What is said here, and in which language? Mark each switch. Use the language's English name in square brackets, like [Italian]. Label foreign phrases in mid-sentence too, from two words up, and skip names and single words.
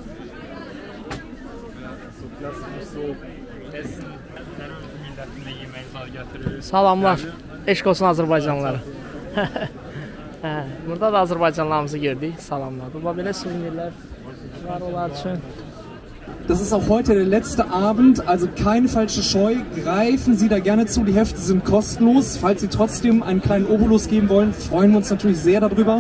[Azerbaijani] Salamlar, eşq olsun Azərbaycanlılara. Burada da Azərbaycanlarımızı gördük, salamlar. Burada belə suvenirlər var onlar üçün. [German] Das ist auch heute der letzte Abend, also keine falsche Scheu. Greifen Sie da gerne zu, die Hefte sind kostenlos. Falls Sie trotzdem einen kleinen Obolus geben wollen, freuen wir uns natürlich sehr darüber.